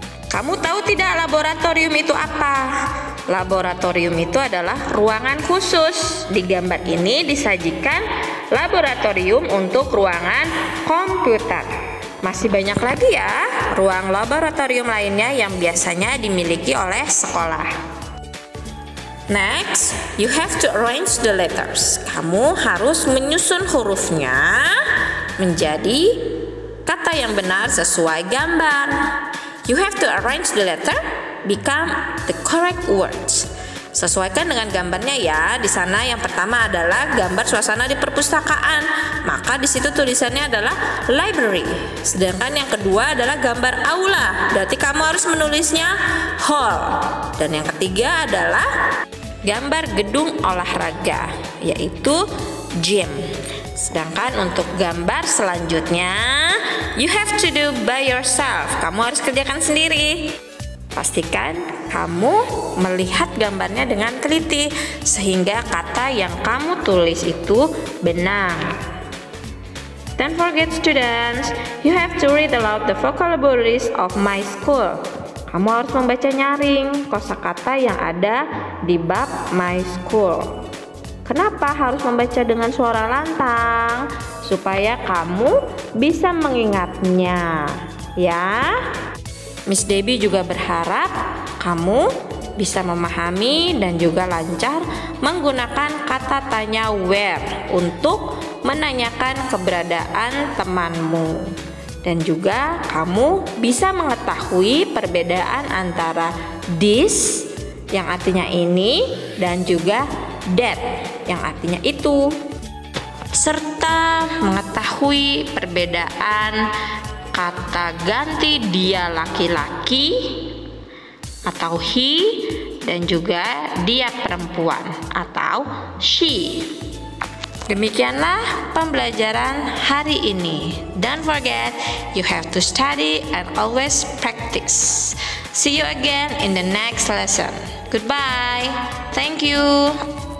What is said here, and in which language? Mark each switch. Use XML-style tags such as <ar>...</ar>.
<id>Kamu tahu tidak laboratorium itu apa? Laboratorium itu adalah ruangan khusus. Di gambar ini disajikan laboratorium untuk ruangan komputer. Masih banyak lagi ya ruang laboratorium lainnya yang biasanya dimiliki oleh sekolah.</id> <en>Next, you have to arrange the letters.</en> <id>Kamu harus menyusun hurufnya menjadi kata yang benar sesuai gambar.</id> <en>You have to arrange the letter become the correct words.</en> <id>Sesuaikan dengan gambarnya ya. Di sana yang pertama adalah gambar suasana di perpustakaan. Maka di situ tulisannya adalah library. Sedangkan yang kedua adalah gambar aula. Berarti kamu harus menulisnya hall. Dan yang ketiga adalah gambar gedung olahraga, yaitu gym. Sedangkan untuk gambar selanjutnya,</id> <en>you have to do by yourself.</en> <id>Kamu harus kerjakan sendiri. Pastikan kamu melihat gambarnya dengan teliti sehingga kata yang kamu tulis itu benar.</id> <en>Don't forget students, you have to read aloud the vocabularies of my school.</en> <id>Kamu harus membaca nyaring kosakata yang ada di bab my school. Kenapa harus membaca dengan suara lantang? Supaya kamu bisa mengingatnya, ya. Miss Debbie juga berharap kamu bisa memahami dan juga lancar menggunakan kata tanya where untuk menanyakan keberadaan temanmu. Dan juga kamu bisa mengetahui perbedaan antara this yang artinya ini dan juga that yang artinya itu, serta mengetahui perbedaan kata ganti dia laki-laki atau he dan juga dia perempuan atau she. Demikianlah pembelajaran hari ini.</id> <en>Don't forget, you have to study and always practice. See you again in the next lesson. Goodbye. Thank you.</en>